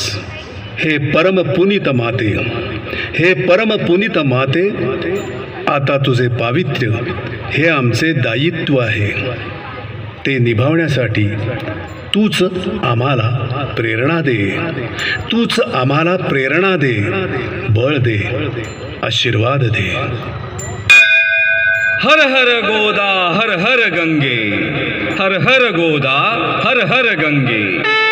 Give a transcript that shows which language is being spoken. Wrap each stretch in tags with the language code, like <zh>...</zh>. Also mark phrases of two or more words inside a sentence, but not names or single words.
<mr>हे परमपुनीत माते, हे परमपुनीत माते, आता तुझे पावित्र्य हे आमचे दायित्व आहे. ते निभावण्यासाठी तूच आम्हाला प्रेरणा दे. तूच आम्हाला प्रेरणा दे, बळ दे, आशीर्वाद दे. हर हर गोदा हर हर गंगे, हर हर गोदा हर हर गंगे.</mr>